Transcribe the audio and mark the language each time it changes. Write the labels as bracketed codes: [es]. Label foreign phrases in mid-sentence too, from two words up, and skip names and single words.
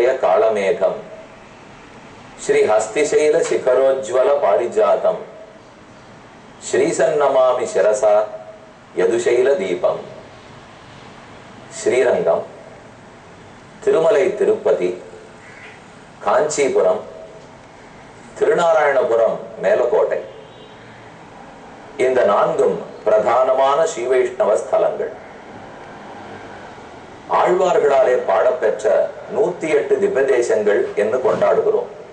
[sa] कालमेघं श्री हस्तिशैल शिखरोज्ज्वल पारिजातं श्रीसन्नमामि शिरसा यदुशैल दीपं श्रीरंगम तिरुमलै तिरुपति कांचीपुरम திருநாராயணபுரம் மேலக்கோட்டை [ta] இந்த நான்கும் பிரதானமான ஸ்ரீ வைஷ்ணவ ஸ்தலங்கள். ஆழ்வார்களாலே பாடப்பெற்ற 108 திவ்யதேசங்கள் என்று கொண்டாடுகிறோம்.